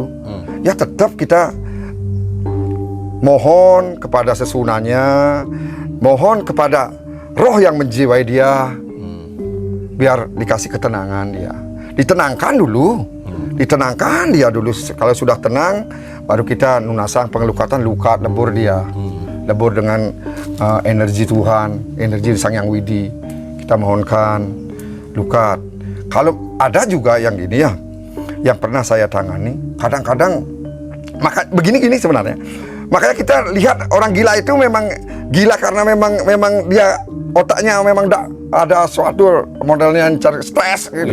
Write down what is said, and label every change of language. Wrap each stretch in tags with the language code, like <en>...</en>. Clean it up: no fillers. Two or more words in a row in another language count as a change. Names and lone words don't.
<id>Ya tetap kita mohon kepada sesunanya, mohon kepada roh yang menjiwai dia, biar dikasih ketenangan dia. Ditenangkan dia dulu. Kalau sudah tenang, baru kita lunasang pengelukatan, lukat, lebur dia. Lebur dengan energi Tuhan, energi Sang Yang Widi. Kita mohonkan lukat. Kalau ada juga yang gini ya, yang pernah saya tangani, kadang-kadang maka begini-gini sebenarnya. Makanya kita lihat orang gila itu memang gila karena memang dia otaknya memang ada suatu modelnya yang stres gitu</id>